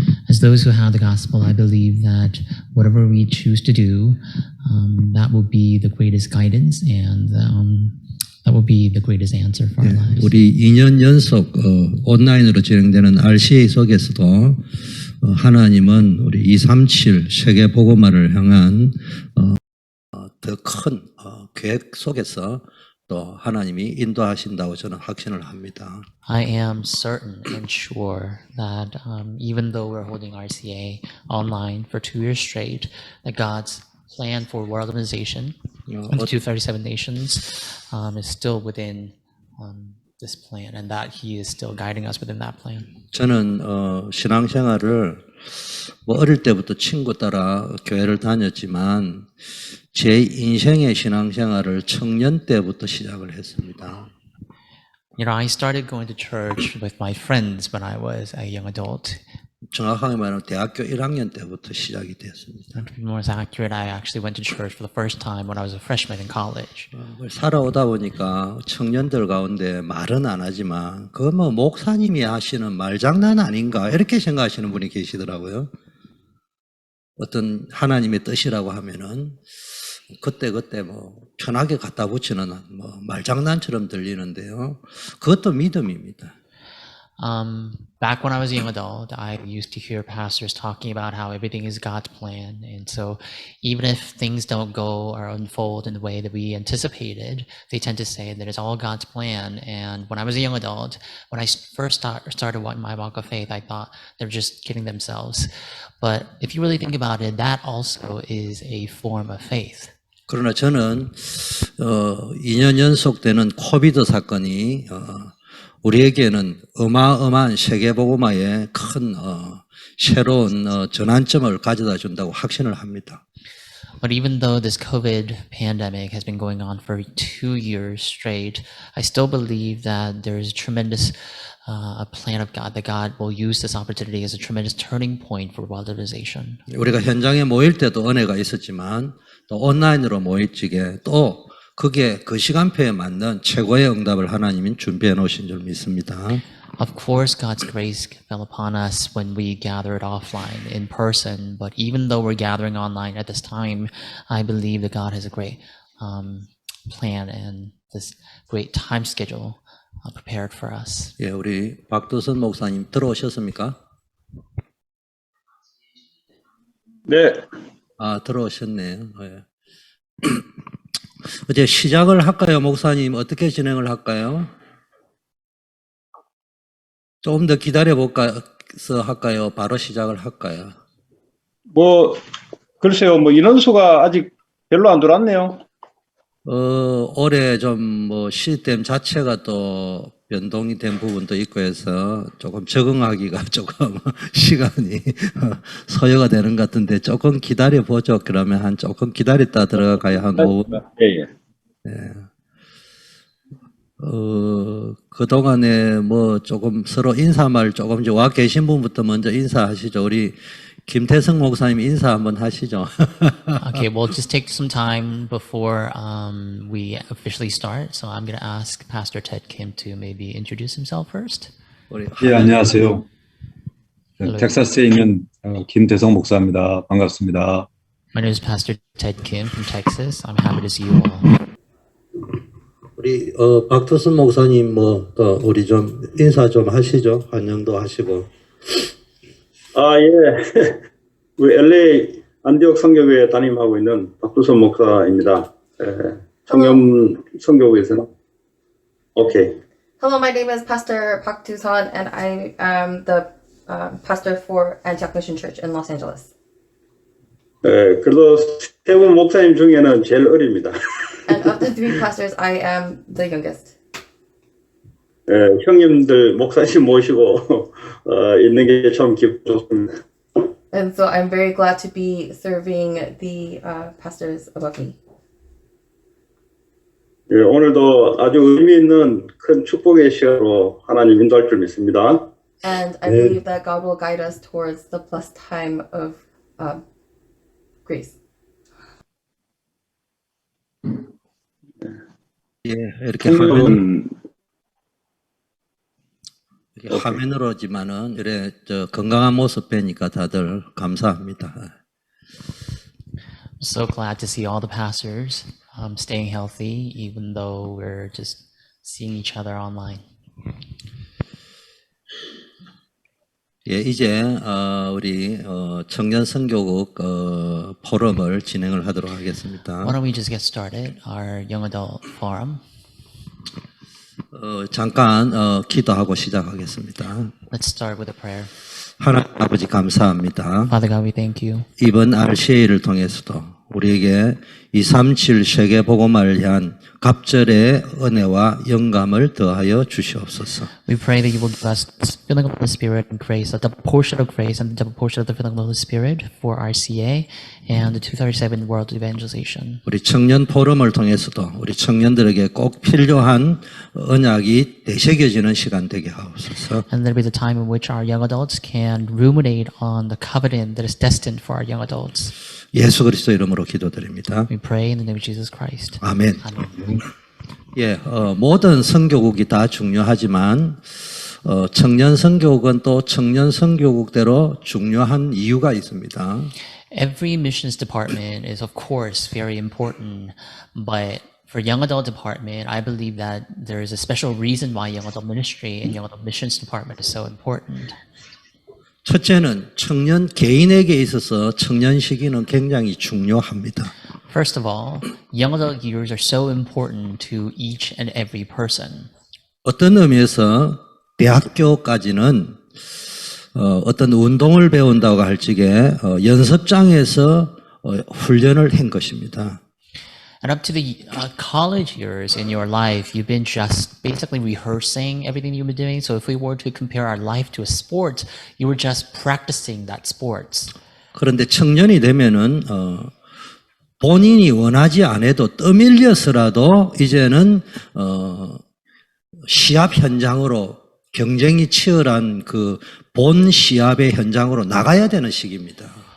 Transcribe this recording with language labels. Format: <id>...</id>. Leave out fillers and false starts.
<en>As those who have the gospel, I believe that whatever we choose to do, that will be the greatest guidance and that will be the greatest answer for our lives.</en> <ko>우리 2년 연속 온라인으로 진행되는 RCA 속에서도 하나님은 우리 237 세계 복음화를 향한 더 큰 계획 속에서 또 하나님이 인도하신다고 저는 확신을 합니다.</ko> <en>I am certain and sure that even though we're holding RCA online for 2 years straight, that God's plan for world organization in the 237 nations is still within this plan, and that He is still guiding us within that plan.</en> <ko>저는 신앙생활을 어릴 때부터 친구 따라 교회를 다녔지만 제 인생의 신앙생활을 청년 때부터 시작을 했습니다.</ko> <en>You know, I started going to church with my friends when I was a young adult.</en> <ko>정확하게 말하면 대학교 1학년 때부터 시작이 됐습니다.</ko> <en>And to be more accurate, I actually went to church for the first time when I was a freshman in college.</en> <ko>살아오다 보니까 청년들 가운데 말은 안 하지만 그거 뭐 목사님이 하시는 말장난 아닌가 이렇게 생각하시는 분이 계시더라고요. 어떤 하나님의 뜻이라고 하면은 그때 뭐 편하게 갖다 붙이는 뭐 말장난처럼 들리는데요. 그것도 믿음입니다.</ko> <en>Back when I was a young adult, I used to hear pastors talking about how everything is God's plan. And so even if things don't go or unfold in the way that we anticipated, they tend to say that it's all God's plan. And when I was a young adult, when I first started my walk of faith, I thought they were just kidding themselves. But if you really think about it, that also is a form of faith.</en> <ko>그러나 저는 2년 연속되는 코비드 사건이 우리에게는 어마어마한 세계복음화의 큰 새로운 전환점을 가져다 준다고 확신을 합니다.</ko> <en>But even though this COVID pandemic has been going on for 2 years straight, I still believe that there is a tremendous a plan of God, that God will use this opportunity as a tremendous turning point for world organization.</en> <ko>우리가 현장에 모일 때도 은혜가 있었지만 또 온라인으로 모일 적에 또 그게 그 시간표에 맞는 최고의 응답을 하나님이 준비해 놓으신 줄 믿습니다.</ko> <en>Of course, God's grace fell upon us when we gathered offline in person, but even though we're gathering online at this time, I believe that God has a great plan and this great time schedule prepared for us.</en> <ko>예, 우리 박두선 목사님 들어오셨습니까? 네. 들어오셨네요. 예. 이제 시작을 할까요, 목사님? 어떻게 진행을 할까요? 조금 더 기다려볼까서 할까요? 바로 시작을 할까요? 글쎄요, 인원수가 아직 별로 안 들어왔네요. 올해 좀 시스템 자체가 또 변동이 된 부분도 있고 해서 조금 적응하기가 조금 시간이 소요가 되는 것 같은데 조금 기다려보죠. 그러면 조금 기다렸다 들어가야 한 5분. 예. 그동안에 조금 서로 인사말 조금 와 계신 분부터 먼저 인사하시죠. 우리 김태성 목사님 인사 한번 하시죠.</ko> <en>Okay, we'll just take some time before we officially start. So I'm going to ask Pastor Ted Kim to maybe introduce himself first.</en> <ko>우리 예, 안녕하세요.</ko> <en>Hello.</en> <ko>텍사스에 있는 김대성 목사입니다. 반갑습니다.</ko> <en>My name is Pastor Ted Kim from Texas. I'm happy to see you all.</en> <ko>우리 박두순 목사님 또 우리 좀 인사 좀 하시죠. 환영도 하시고. 아, 예. 우리 LA 안디옥 성교회 담임하고 있는 박두선 목사입니다. 청년 성교회에서는. 오케이.</ko> <en>Hello, my name is Pastor Park Doosan, and I am the pastor for Antioch Mission Church in Los Angeles.</en> <ko>그래도 세 분 목사님 중에는 제일 어립니다.</ko> <en>And of the three pastors, I am the youngest.</en> <ko>형님들 목사님 모시고 있는 게 참 기분 좋습니다.</ko> <en>And so I'm very glad to be serving the pastors above me.</en> <ko>예, 오늘도 아주 의미 있는 큰 축복의 시간으로 하나님 인도할 줄 믿습니다.</ko> <en>And I believe that God will guide us towards the blessed time of grace.</en> <ko>예, 이렇게 화면으로지만은 이래 건강한 모습 뵈니까 다들 감사합니다.</ko> <en>So glad to see all the pastors staying healthy, even though we're just seeing each other online.</en> <ko>예, 이제 우리 청년 선교국 포럼을 진행을 하도록 하겠습니다.</ko> <en>Why don't we just get started, our young adult forum?</en> <ko>잠깐 기도하고 시작하겠습니다.</ko> <en>Let's start with a prayer.</en> <ko>하나님 아버지 감사합니다.</ko> <en>Father God, we thank you.</en> <ko>이번 RCA를 통해서도 우리에게 237 세계 복음화를 위한 갑절의 은혜와 영감을 더하여 주시옵소서.</ko> <en>We pray that you will give us the filling of the Spirit and grace, a double portion of grace and the double portion of the filling of the Spirit for RCA and the 237 World Evangelization.</en> <ko>우리 청년 포럼을 통해서도 우리 청년들에게 꼭 필요한 언약이 되새겨지는 시간 되게 하옵소서.</ko> <en>And there'll be the time in which our young adults can ruminate on the covenant that is destined for our young adults.</en> <ko>예수 그리스도 이름으로 기도드립니다.</ko> <en>We pray in the name of Jesus Christ.</en> <ko>아멘.</ko> <en>Amen.</en> <ko>예, 모든 선교국이 다 중요하지만 청년 선교국은 또 청년 선교국대로 중요한 이유가 있습니다.</ko> <en>Every missions department is, of course, very important, but for young adult department, I believe that there is a special reason why young adult ministry and young adult missions department is so important.</en> <ko>첫째는 청년 개인에게 있어서 청년 시기는 굉장히 중요합니다.</ko> <en>First of all, young adult years are so important to each and every person.</en> <ko>어떤 의미에서 대학교까지는 어떤 운동을 배운다고 할 적에 연습장에서 훈련을 한 것입니다.</ko> <en>And up to the college years in your life, you've been just basically rehearsing everything you've been doing. So if we were to compare our life to a sport, you were just practicing that sport.</en> <ko>그런데 청년이 되면은 본인이 원하지 않아도 떠밀려서라도 이제는 시합 현장으로 경쟁이 치열한 그 본 시합의 현장으로 나가야 되는 시기입니다.</ko>